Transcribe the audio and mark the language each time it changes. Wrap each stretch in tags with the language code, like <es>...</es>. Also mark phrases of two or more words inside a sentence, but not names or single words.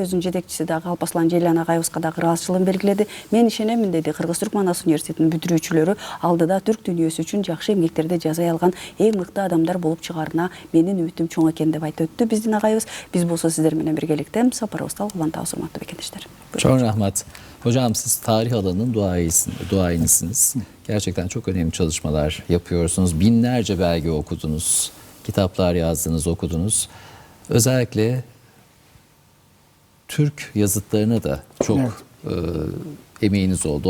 <ky>Өзүнүн жетекчиси дагы Алпаслан Желян агайыбызга дагы ыраазычылыгын белгиледи. Мен ишенемин деди. Кыргыз-Түрк Манас университетинин бүтүрүүчүлөрү алдыда түрк дүйнөсү үчүн жакшы эмгектерди жасай алган эң мыкты адамдар болуп чыгаарына менин үмүтүм чоң экен деп айтып өттү биздин агайыбыз. Биз болсо сиздер менен биргеликте сапарыбызды улантабыз, урматтуу бекендештер.</ky> <tr>Çok rahmet. Hocam siz tarih alanının duayenisiniz. Gerçekten çok önemli çalışmalar yapıyorsunuz. Binlerce belge okudunuz. Kitaplar yazdınız, okudunuz. Özellikle Türk yazıtlarına da çok emeğiniz oldu.</tr>